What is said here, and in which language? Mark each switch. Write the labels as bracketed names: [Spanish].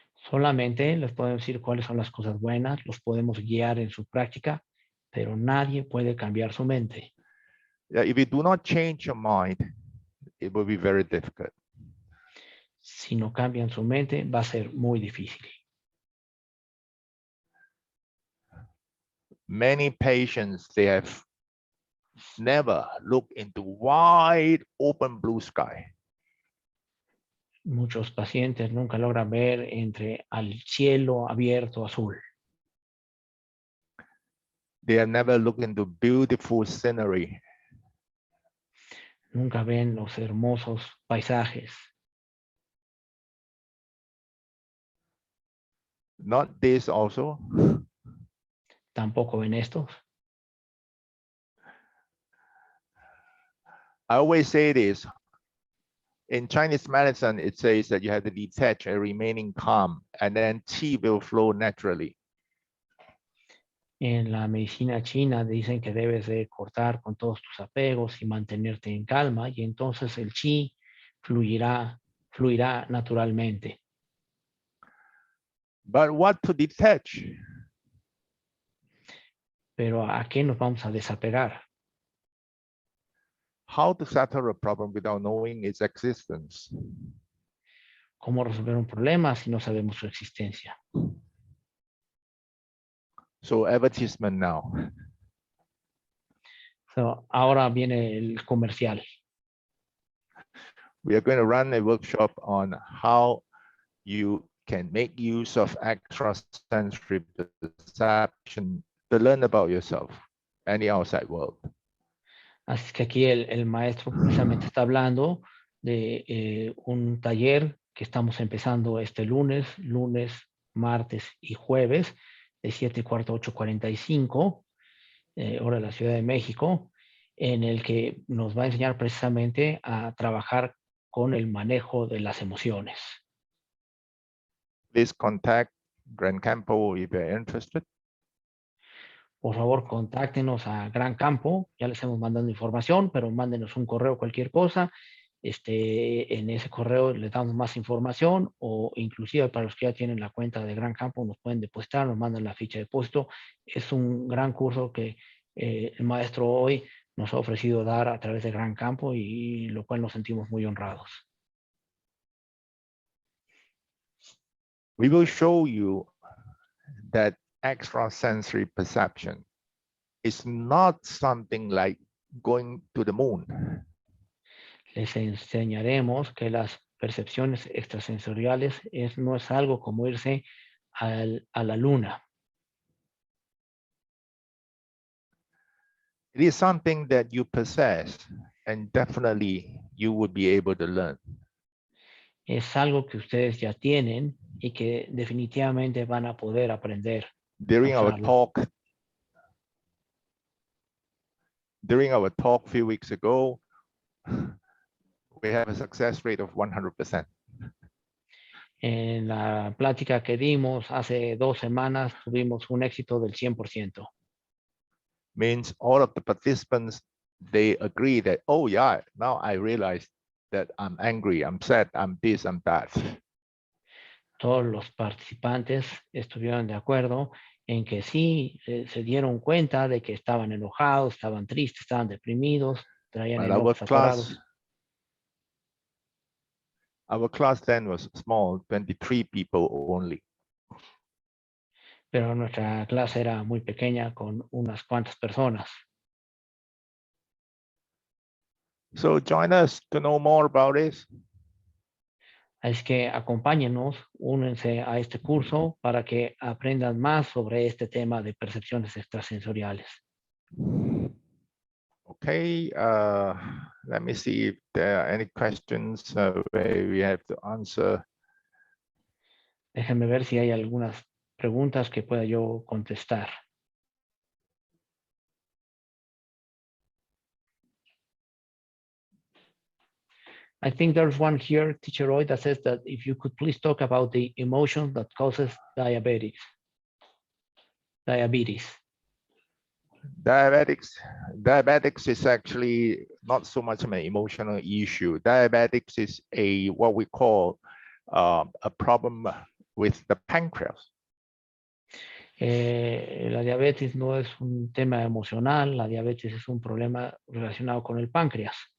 [Spanish] Solamente les podemos decir cuáles son las cosas buenas, los podemos guiar en su práctica, pero nadie puede cambiar su mente. [English] If you do not change your mind, it will be very difficult. [Spanish] Si no cambian su mente, va a ser muy difícil. [English] Many patients, they have never looked into wide open blue sky. [Spanish] Muchos pacientes nunca logran ver entre al cielo abierto azul. [English] They have never looked into beautiful scenery. [Spanish] Nunca ven los hermosos paisajes. [English] Not this also. [Spanish] Tampoco ven estos. [English] I always say this. In Chinese medicine, it says that you have to detach and remaining calm, and then qi will flow naturally. [Spanish] En la medicina china dicen que debes de cortar con todos tus apegos y mantenerte en calma y entonces el chi fluirá naturalmente. [English] But what to detach? [Spanish] Pero ¿a qué nos vamos a desapegar? [English] How to settle a problem without knowing its existence? [Spanish] ¿Cómo resolver un problema si no sabemos su existencia? [English] So advertisement now. [Spanish] So, ahora viene el comercial. [English] We are going to run a workshop on how you can make use of extrasensory perception to learn about yourself and the outside world. [Spanish] Así que aquí el maestro precisamente está hablando de un taller que estamos empezando este lunes, martes y jueves, de 7:15 a 8:45, hora de la Ciudad de México, en el que nos va a enseñar precisamente a trabajar con el manejo de las emociones. [English] Please contact Gran Campo if you're interested. [Spanish] Por favor, contáctenos a Gran Campo. Ya les hemos mandado información, pero mándenos un correo, cualquier cosa. En ese correo les damos más información, o inclusive para los que ya tienen la cuenta de Gran Campo nos pueden depositar, nos mandan la ficha de depósito. Es un gran curso que el maestro Ooi nos ha ofrecido dar a través de Gran Campo, y lo cual nos sentimos muy honrados. [English] We will show you that extrasensory perception is not something like going to the moon. [Spanish] Les enseñaremos que las percepciones extrasensoriales no es algo como irse a la luna. [English] It is something that you possess, and definitely you would be able to learn. [Spanish] Es algo que ustedes ya tienen y que definitivamente van a poder aprender. [English] During our [Spanish] usarlo. [English] talk a few weeks ago, we have a success rate of 100%. [Spanish] En la plática que dimos hace 2 semanas tuvimos un éxito del 100%. [English] Means all of the participants, they agree that, oh yeah, now I realize that I'm angry, I'm sad, I'm this, I'm that. [Spanish] Todos los participantes estuvieron de acuerdo en que sí, se dieron cuenta de que estaban enojados, estaban tristes, estaban deprimidos, traían [English] But [Spanish] enojos atorados. [English] our class then was small, 23 people only. [Spanish] Pero nuestra clase era muy pequeña, con unas cuantas personas. [English] So join us to know more about this. [Spanish] Es que acompáñenos, únense a este curso para que aprendan más sobre este tema de percepciones extrasensoriales. [English] Okay, let me see if there are any questions where we have to answer. [Spanish] Déjenme ver si hay algunas preguntas que pueda yo contestar. [English] I think there's one here, Teacher Roy, that says that if you could please talk about the emotion that causes diabetes. Diabetics is actually not so much of an emotional issue. Diabetics is what we call a problem with the pancreas. [Spanish] La diabetes no es un tema emocional, la diabetes es un problema relacionado con el páncreas.